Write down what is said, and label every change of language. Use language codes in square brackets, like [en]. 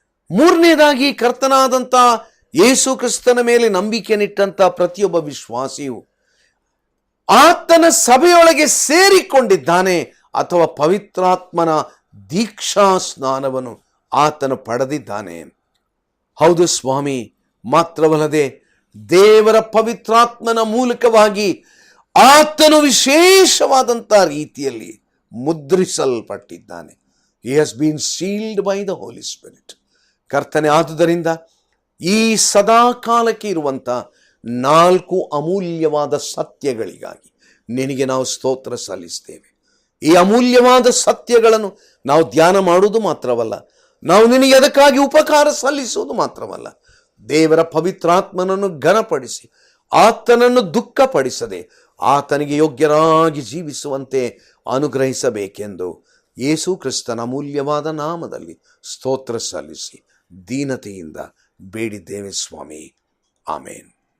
[kn] 3ನೇದಾಗಿ, ಕರ್ತನಾದಂಥ ಯೇಸು ಕ್ರಿಸ್ತನ ಮೇಲೆ ನಂಬಿಕೆಯನ್ನಿಟ್ಟಂಥ ಪ್ರತಿಯೊಬ್ಬ ವಿಶ್ವಾಸಿಯು ಆತನ ಸಭೆಯೊಳಗೆ ಸೇರಿಕೊಂಡಿದ್ದಾನೆ, ಅಥವಾ ಪವಿತ್ರಾತ್ಮನ ದೀಕ್ಷಾ ಸ್ನಾನವನ್ನು ಆತನು ಪಡೆದಿದ್ದಾನೆ. ಹೌದು ಸ್ವಾಮಿ, ಮಾತ್ರವಲ್ಲದೆ ದೇವರ ಪವಿತ್ರಾತ್ಮನ ಮೂಲಕವಾಗಿ ಆತನು ವಿಶೇಷವಾದಂಥ ರೀತಿಯಲ್ಲಿ ಮುದ್ರಿಸಲ್ಪಟ್ಟಿದ್ದಾನೆ. [en] He has been sealed by the Holy Spirit. [kn] ಕರ್ತನೆ, ಆದುದರಿಂದ ಈ ಸದಾ ಕಾಲಕ್ಕೆ ಇರುವಂಥ 4 ಅಮೂಲ್ಯವಾದ ಸತ್ಯಗಳಿಗಾಗಿ ನಿನಗೆ ನಾವು ಸ್ತೋತ್ರ ಸಲ್ಲಿಸ್ತೇವೆ. ಈ ಅಮೂಲ್ಯವಾದ ಸತ್ಯಗಳನ್ನು ನಾವು ಧ್ಯಾನ ಮಾಡುವುದು ಮಾತ್ರವಲ್ಲ, ನಾವು ನಿನಗೆ ಅದಕ್ಕಾಗಿ ಉಪಕಾರ ಸಲ್ಲಿಸುವುದು ಮಾತ್ರವಲ್ಲ, ದೇವರ ಪವಿತ್ರಾತ್ಮನನ್ನು ಘನಪಡಿಸಿ ಆತನನ್ನು ದುಃಖಪಡಿಸದೆ ಆತನಿಗೆ ಯೋಗ್ಯರಾಗಿ ಜೀವಿಸುವಂತೆ ಅನುಗ್ರಹಿಸಬೇಕೆಂದು ಯೇಸು ಕ್ರಿಸ್ತನ ಅಮೂಲ್ಯವಾದ ನಾಮದಲ್ಲಿ ಸ್ತೋತ್ರ ಸಲ್ಲಿಸಿ ದೀನತೆಯಿಂದ ಬೇಡಿದ್ದೇವೆ ಸ್ವಾಮಿ. ಆಮೇನ್.